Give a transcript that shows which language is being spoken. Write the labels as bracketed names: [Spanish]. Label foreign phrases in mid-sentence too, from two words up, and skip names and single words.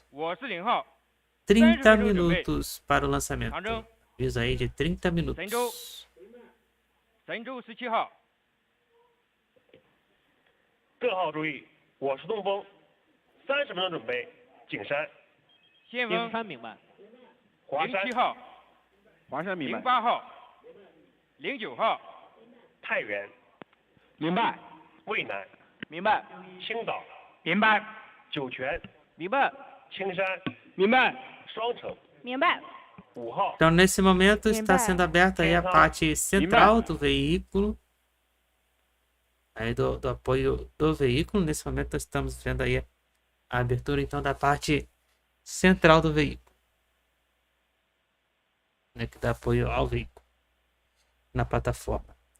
[Portuguese] 30 minutos para o lançamento. Aviso aí de 30 minutos. [Chinese] 各号注意，我是东风，30分钟准备，景山。景山明白。华山。 07号，华山明白。08号，09号，太原。明白。渭南。明白。青岛。明白。酒泉。明白。青山。明白。双城。明白。 5号。 [Portuguese] Então nesse momento está sendo aberta aí a parte central do veículo. Aí do apoio do veículo. Nesse momento nós estamos vendo aí a abertura então da parte central do veículo, né, que dá apoio ao veículo na plataforma.